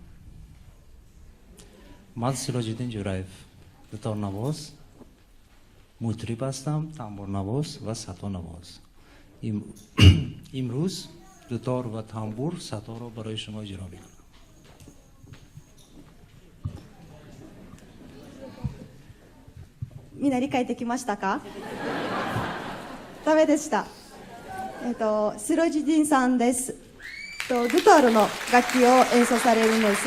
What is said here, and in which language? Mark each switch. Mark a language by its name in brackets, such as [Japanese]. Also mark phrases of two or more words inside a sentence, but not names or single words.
[Tajik] ман сироҷиддин ҷураев дутарнавоз мутриб ҳастам, тамбурнавоз ва сатонавоз. имрӯз дутор ва тамбур саторо барои шумо иҷро мекунам. [Japanese] みんな理解できましたか？ダメでした。シロジディンさんです。ドゥトールの楽器を演奏されるんです。